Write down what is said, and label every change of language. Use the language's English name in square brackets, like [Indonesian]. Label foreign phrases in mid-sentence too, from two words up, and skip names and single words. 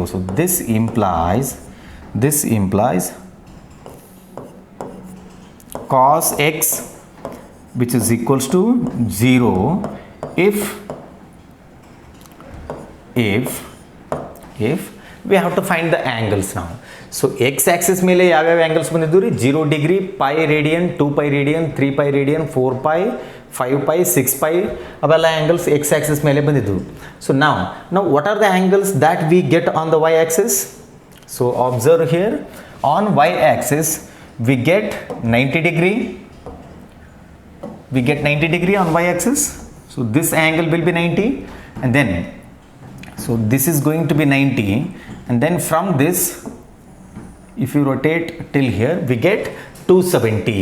[English] So this implies cos x which is equals to 0 if we have to find the angles now. So x axis [Kannada] ಮೇಲೆ ಯಾವ್ಯಾವ [English] angles [Kannada] ಬಂದಿದ್ದು ರೀ? [English] 0 degree, pi radian, 2 pi radian, 3 pi radian, 4 pi, 5 pi, 6 pi ಅವೆಲ್ಲ angles x axis [Kannada] ಮೇಲೆ ಬಂದಿದ್ದು. [English] So now what are the angles that we get on the y axis? So observe here, on y axis we get 90 degree. We get 90 degree on y axis. So this angle will be 90, and then so this is going to be 90, and then from this if you rotate till here we get 270.